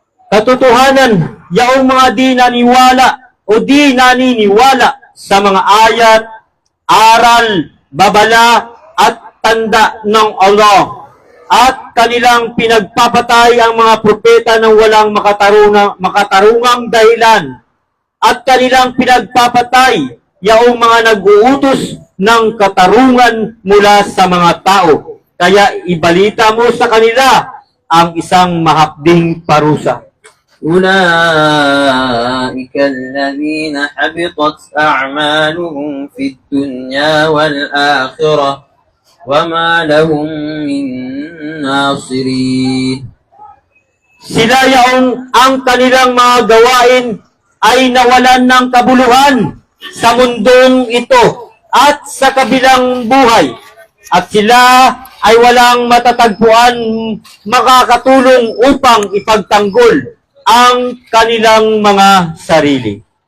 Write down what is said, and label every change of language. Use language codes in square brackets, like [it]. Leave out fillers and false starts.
[tl] Katotohanan, yaong mga di naniwala o di naniniwala sa mga ayat, aral, babala at tanda ng Allah at kanilang pinagpapatay ang mga propeta ng walang makatarungang dahilan at kanilang pinagpapatay yaong mga nag-uutos ng katarungan mula sa mga tao. Kaya ibalita mo sa kanila ang isang mahapding parusa. [ar] أولئك الذين حبطت أعمالهم في الدنيا والآخرة وما لهم من ناصرين. [tl] Sila yaong ang kanilang mga gawain ay nawalan ng kabuluhan sa mundong ito at sa kabilang buhay. At sila ay walang matatagpuan makakatulong upang ipagtanggol ang kanilang mga sarili.